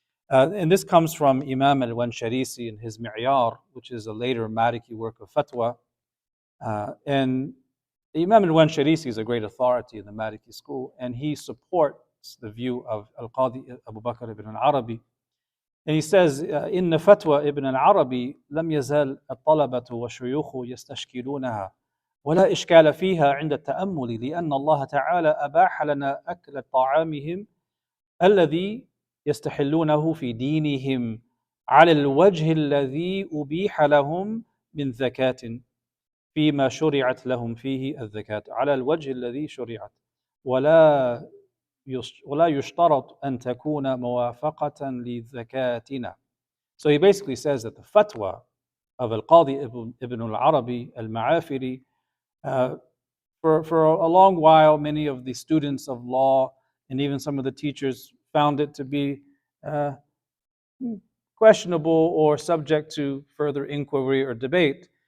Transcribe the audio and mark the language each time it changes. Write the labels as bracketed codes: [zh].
[en] And this comes from Imam al-Wansharisi in his Mi'yar, which is a later Maliki work of fatwa. And Imam al-Wansharisi is a great authority in the Maliki school, and he supports the view of Al-Qadi Abu Bakr ibn al-Arabi. And he says, [ar] إن فتوى ابن العربي لم يزال الطلبة والشيوخ يستشكلونها ولا إشكال فيها عند التأمل لأن الله تعالى أباح لنا أكل طعامهم الذي يستحلونه في دينهم على الوجه الذي أبيح لهم من زكاة فيما شرعت لهم فيه الزكاة على الوجه الذي شرعت ولا يشترط أن تكون موافقة لزكاتنا. [en] So he basically says that the fatwa of Al-Qadi ibn al-Arabi al-Ma'afiri, for a long while, many of the students of law and even some of the teachers found it to be questionable or subject to further inquiry or debate.